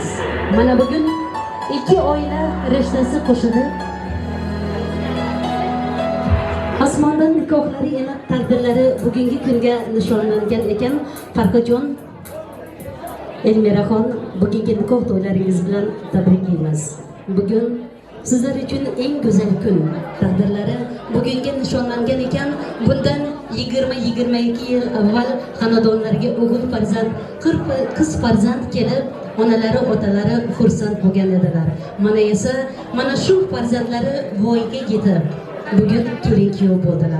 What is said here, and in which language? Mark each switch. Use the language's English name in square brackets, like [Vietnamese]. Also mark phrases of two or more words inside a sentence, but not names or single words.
[Uzbek] Mana bugun ikki oila rishtasi qo'shilib osmondan nikohlari yana taqdirlari bugungi kunga nishonlangan ekan. Farhodjon, ELMIRAxon, bugungi nikoh to'ylaringiz bilan tabriklaymiz. [Turkish] Bugün sizler için en güzel gün. [Uzbek] Taqdirlari bugunga nishonlangan ekan. Bundan 20-22 yil avval xonadonlarga o'g'il farzand, qiz farzand kelib, onalari, otalari xursand bo'lgan edilar. Mana esa mana shu farzandlari voyaga yetib, bugun kelin-kuyov bo'ldilar.